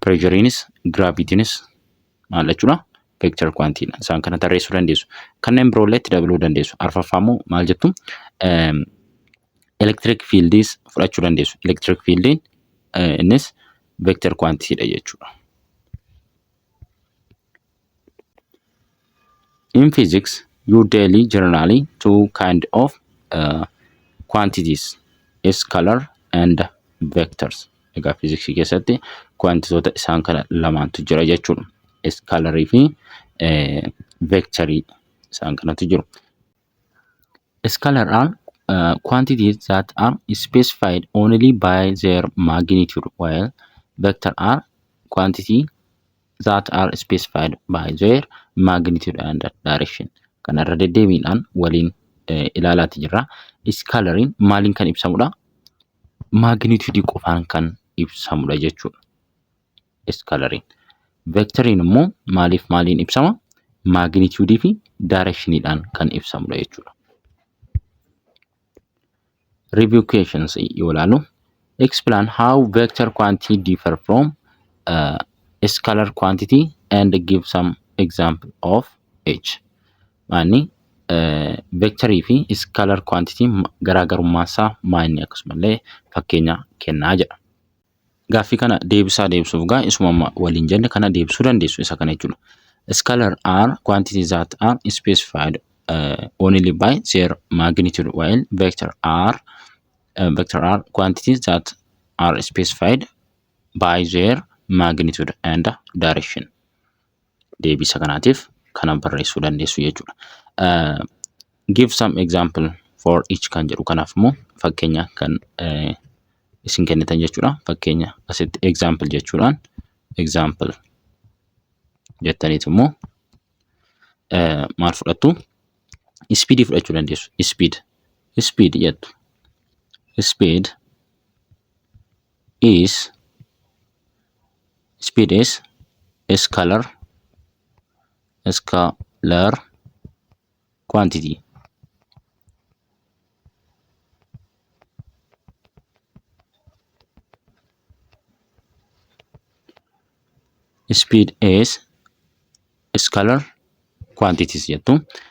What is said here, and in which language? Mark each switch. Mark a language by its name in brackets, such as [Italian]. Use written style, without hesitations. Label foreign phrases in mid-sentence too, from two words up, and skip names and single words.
[Oromo] Pressureinis gravitynis maal jechuudha? [English] Vector quantity dha. [Oromo] Isaan kana tarreessuu dandeessu. Kanneen biroo illee itti dabaluu dandeessu. Arfaffaa immoo maal jettu? [English] Electric fieldis [Oromo] fudhachuu dandeessu. [English] Electric fieldin [Oromo] innis [English] vector quantity [Oromo] dha jechuudha. [English] In physics, you daily generally two kind of quantities, scalar and vectors. [Oromo] Egaa physics keessatti quantitoota isaan kana lamaantu jira jechuudha. Scalarii fi vectorii isaan kanatu jiru. [English] Scalar are quantities that are specified only by their magnitude, while vector are quantity that are specified by their magnitude and direction. [Oromo] Kanarra deddeebiidhaan waliin ilaalaati jirra. Scalariin maaliin kan ibsamudha? Magnitude qofaan kan ibsamudha jechuudha. Scalariin. Vectoriin immoo maaliin ibsama? Magnitude fi directioniidhaan kan ibsamudha jechuudha. [English] Review questions [Oromo] yoo ilaallu [English] explain how vector quantity differ from scalar quantity and give some example of each. [Oromo] Maanni vectorii fi [English] scalar quantity [Oromo] garaagarummaa isaa maanni akkasumallee fakkeenya kennaa jedha. Gaaffii kana deebisuuf gaa isuma waliin jenne kana deebisuu dandeessu isa kana jechuudha. [English] Scalar are quantities that are specified only by their magnitude, while vector are quantities that are specified by their magnitude and direction. [Oromo] Deebisa kanaatiif kana barreessuu dandeessu jechuudha. [English] Give some example for each [Oromo] kan jedhu kanaaf immoo fakkeenya kan isin kennitan jechuudha. Fakkeenya asitti example jechuudhaan example jettaniit immoo maal fudhattu? Speed fudhachuu dandeessu. Speed jettu. [English] Speed is scalar quantity. Speed is scalar quantities jettu.